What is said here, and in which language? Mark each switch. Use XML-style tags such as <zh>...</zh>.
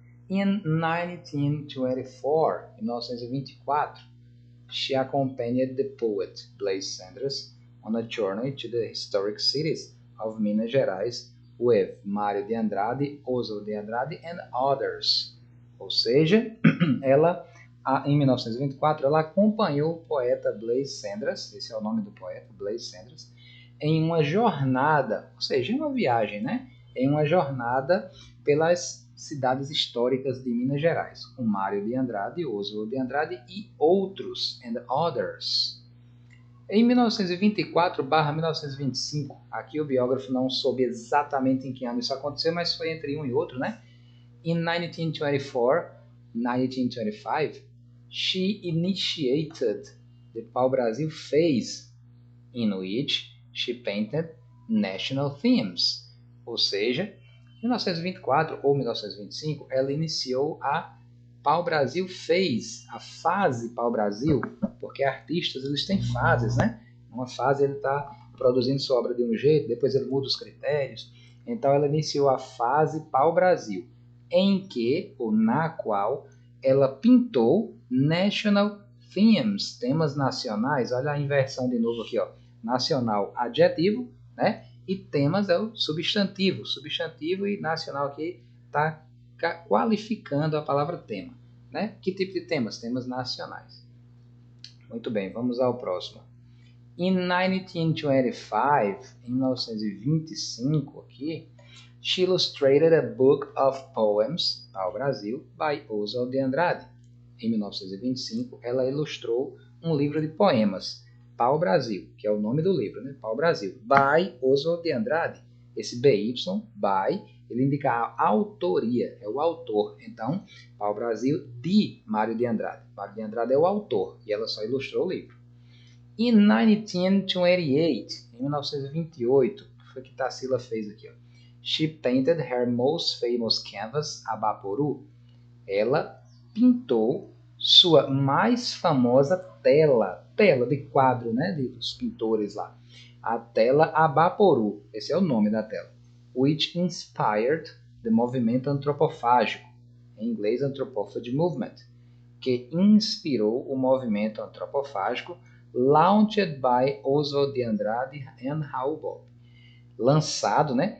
<en>In 1924,</en> <pt>em 1924,</pt> <en>she accompanied the poet Blaise Cendrars on a journey to the historic cities of Minas Gerais with Mário de Andrade, Oswald de Andrade and others.</en> <pt>Ou seja, em 1924, ela acompanhou o poeta Blaise Cendrars, esse é o nome do poeta, Blaise Cendrars, em uma jornada, ou seja, em uma viagem, né? Em uma jornada pelas cidades históricas de Minas Gerais, com Mário de Andrade, Oswald de Andrade e outros,</pt> <en>and others.</en> <pt>Em 1924/1925, aqui o biógrafo não soube exatamente em que ano isso aconteceu, mas foi entre um e outro, né?</pt> <en>In 1924-1925, she initiated the Pau-Brasil phase, in which she painted national themes.</en> <pt>Ou seja, em 1924 ou 1925, ela iniciou a Pau-Brasil Phase, a fase Pau-Brasil, porque artistas eles têm fases, né? Uma fase ele está produzindo sua obra de um jeito, depois ele muda os critérios. Então ela iniciou a fase Pau-Brasil, em que, ou na qual, ela pintou</pt> <en>national themes,</en> <pt>temas nacionais. Olha a inversão de novo aqui, ó. Nacional, adjetivo, né? E temas é o substantivo. Substantivo e nacional aqui está qualificando a palavra tema, né? Que tipo de temas? Temas nacionais. Muito bem, vamos ao próximo.</pt> <en>In 1925,</en> <pt>em 1925 aqui,</pt> <en>she illustrated a book of poems, Pau Brasil, by Oswald de Andrade.</en> <pt>Em 1925, ela ilustrou um livro de poemas, Pau Brasil, que é o nome do livro, né? Pau Brasil, by Oswald de Andrade. Esse BY, by, ele indica a autoria, é o autor. Então, Pau Brasil de Mário de Andrade. Mário de Andrade é o autor e ela só ilustrou o livro. In 1928, em 1928, o que foi que Tarsila fez aqui? Ó?</pt> <en>She painted her most famous canvas, Abaporu.</en> <pt>Ela pintou sua mais famosa tela de quadro, né, dos pintores lá. A tela Abaporu, esse é o nome da tela.</pt> <en>Which inspired</en> <pt>the movimento antropofágico, em inglês Anthropophagy Movement, que inspirou o movimento antropofágico</pt> <en>launched by Oswald de Andrade and Raul Bob.</en> <pt>Lançado, né?</pt>